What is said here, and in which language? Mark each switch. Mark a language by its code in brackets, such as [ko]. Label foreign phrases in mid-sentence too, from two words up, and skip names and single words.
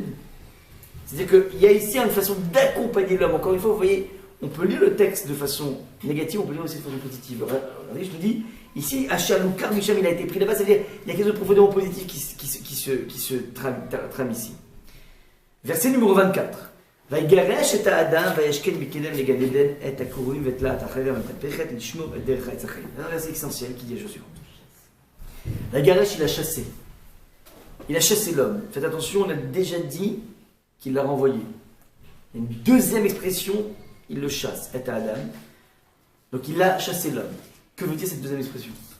[fr] C'est-à-dire qu'il y a ici une façon d'accompagner l'homme. Encore une fois, vous voyez, on peut lire le texte de façon négative, on peut lire aussi de façon positive. Regardez, je te dis, ici, Hachem, il a été pris là-bas, c'est-à-dire qu'il y a quelque chose de profondément positif qui se trame ici. Verset numéro 24. [he] ויגרש את האדם וישכן מקדם לגן עדן את הכורים ואת להט החרב ואת הפחת לשמור את דרך העץ החיים. [fr] C'est un verset essentiel qui dit la chose suivante. ויגרש, il a chassé. Il a chassé l'homme. Faites attention, on a déjà dit qu'il l'a renvoyé. Il y a une deuxième expression, il le chasse, et Adam. Donc il a chassé l'homme. Que veut dire cette deuxième expression?